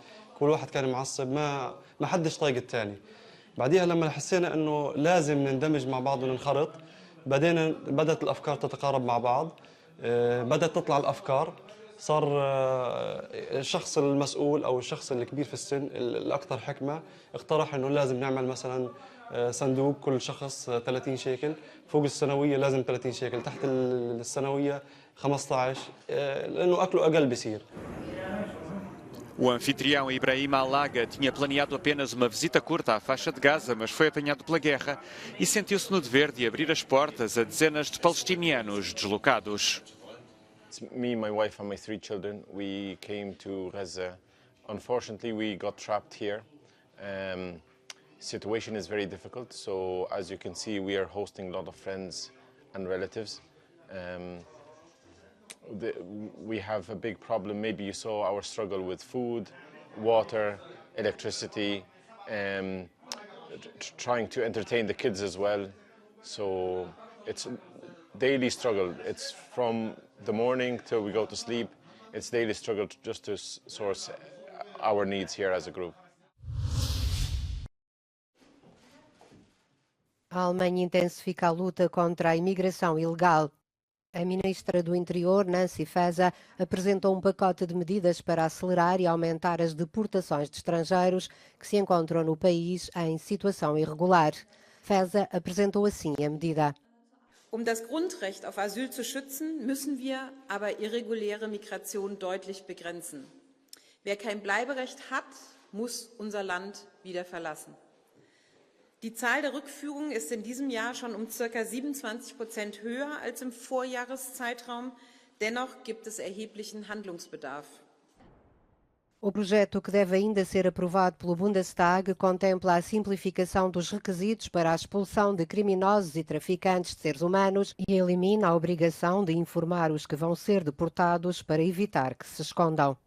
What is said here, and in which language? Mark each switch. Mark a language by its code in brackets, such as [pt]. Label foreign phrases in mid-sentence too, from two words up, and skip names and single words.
[ar] كل واحد كان معصب ما حدش طايق الثاني بعديها لما حسينا انه لازم نندمج مع بعض وننخرط بدات الافكار تتقارب مع بعض بدات تطلع الافكار صار الشخص المسؤول او الشخص الكبير في السن الاكثر حكمه اقترح انه لازم نعمل مثلا صندوق كل شخص 30 شيكل فوق السنويه لازم 30 شيكل تحت السنويه 15 لانه اكله اقل بيصير. [pt] O anfitrião Ibrahim Alaga tinha planeado apenas uma visita curta à faixa de Gaza, mas foi apanhado pela guerra e sentiu-se no dever de abrir as portas a dezenas de palestinianos deslocados. [en] Me, my wife and my 3 children, we came to Gaza. Unfortunately, we got trapped here. Situation is very difficult, so as you can see, we are hosting a lot of friends and relatives. We have a big problem. Maybe you saw our struggle with food, water, electricity, trying to entertain the kids as well. So it's a daily struggle. It's from the morning till we go to sleep. It's daily struggle just to source our needs here as a group. [pt] A Alemanha intensifica a luta contra a imigração ilegal. A ministra do Interior, Nancy Faeser, apresentou um pacote de medidas para acelerar e aumentar as deportações de estrangeiros que se encontram no país em situação irregular. Faeser apresentou assim a medida. [de] Das Grundrecht auf Asyl zu schützen, müssen wir aber irreguläre Migration deutlich begrenzen. Wer kein Bleiberecht hat, muss unser Land wieder verlassen. Die Zahl der Rückführungen ist in diesem Jahr schon um ca. 27% höher als im Vorjahreszeitraum. Dennoch gibt es erheblichen Handlungsbedarf. [pt] O projeto, que deve ainda ser aprovado pelo Bundestag, contempla a simplificação dos requisitos para a expulsão de criminosos e traficantes de seres humanos e elimina a obrigação de informar os que vão ser deportados para evitar que se escondam.